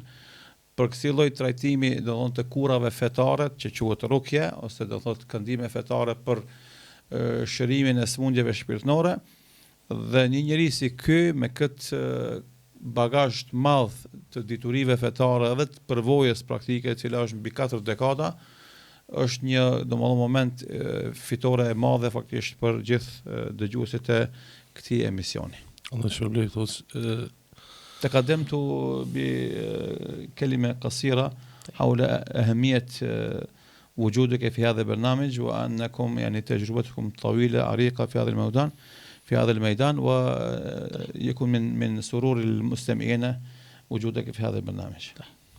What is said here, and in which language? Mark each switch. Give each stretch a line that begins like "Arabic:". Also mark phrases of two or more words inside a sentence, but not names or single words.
Albanian: për kësaj lloj trajtimi do thonë të kurrave fetare, që quhet rukje, ose do thotë këndime fetare për shërimin e smundjeve shpirtërore, dhe një njerëz si ky me këtë bagazh të madh të diturive fetare edhe të përvojës praktike, e cila është mbi 4 dekada, është një domethënë moment fitore e madhe faktikisht për gjithë dëgjuesit e këtij emisioni. Allah shpërblet hoxh.
Arabic: تقدمت بكلمة قصيرة حول أهمية وجودك في هذا البرنامج، وأنكم يعني تجربتكم طويلة عريقة في هذا الميدان ويكون من سرور المستمعين وجودك في هذا البرنامج.